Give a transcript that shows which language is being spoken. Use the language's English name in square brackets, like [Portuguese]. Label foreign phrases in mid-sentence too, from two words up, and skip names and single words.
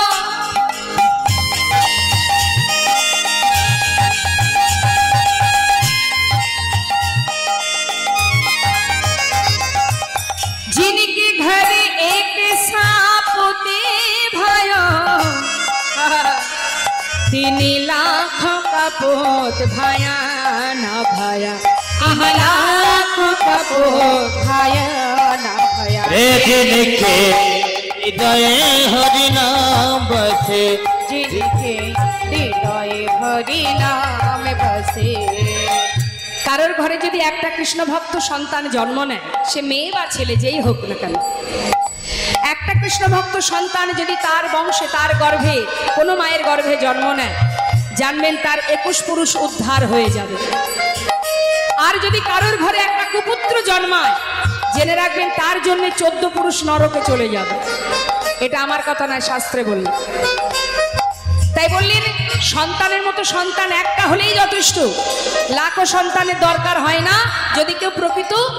[Hindi] जिनके घर एक सापोते भयो 3 लाख का पोत भाया ना भाया 3 लाख का पोत भाया ना भया रे जिनके हृदय हरि नाम बसे जिनके হৃদয়ে হরি নাম বসে [Bangla] কারোর ঘরে যদি একটা কৃষ্ণ ভক্ত সন্তান জন্ম নেয় সে মেয়ে বা ছেলে যেই হোক না কেন একটা কৃষ্ণ ভক্ত সন্তান যদি তার বংশে তার গর্ভে কোনো মায়ের গর্ভে জন্ম নেয় জানবেন তার 21 পুরুষ উদ্ধার হয়ে যাবে আর যদি কারোর ঘরে একটা কুপুত্র জন্মায় জেনে রাখবেন তার জন্য 14 পুরুষ নরকে চলে যাবে এটা আমার কথা নয় শাস্ত্রে বললেন তাই বললেন সন্তানের মতো সন্তান একটা হলেই যথেষ্ট লাখো সন্তানের দরকার হয় না যদি কেউ প্রকৃত